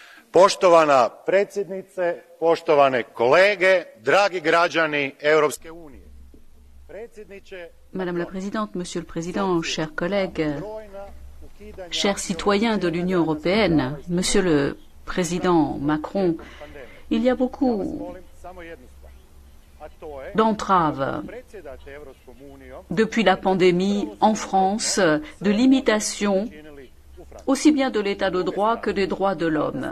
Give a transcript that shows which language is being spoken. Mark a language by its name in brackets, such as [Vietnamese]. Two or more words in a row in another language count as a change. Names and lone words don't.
[Croatian] Poštovana predsjednice, poštovane kolege, dragi građani Europske unije. [French] Madame la Présidente, Monsieur le Président, chers collègues, chers citoyens de l'Union européenne, Monsieur le Président Macron, il y a beaucoup d'entraves depuis la pandémie en France, de limitations aussi bien de l'état de droit que des droits de l'homme.